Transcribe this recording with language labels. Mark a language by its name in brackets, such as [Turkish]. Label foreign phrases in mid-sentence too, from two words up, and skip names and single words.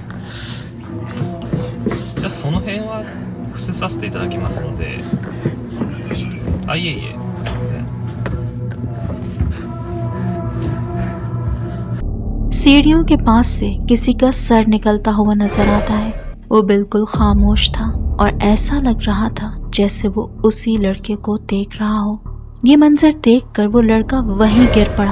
[Japanese] じゃあその辺は伏せさせていただきますので。あ、いえいえ。 [Hindi] सीढ़ियों के पास से किसी का सर निकलता हुआ नजर आता है। वो बिल्कुल खामोश था और ऐसा लग रहा था जैसे वो उसी लड़के को देख रहा हो। ये मंजर देखकर वो लड़का वहीं गिर पड़ा।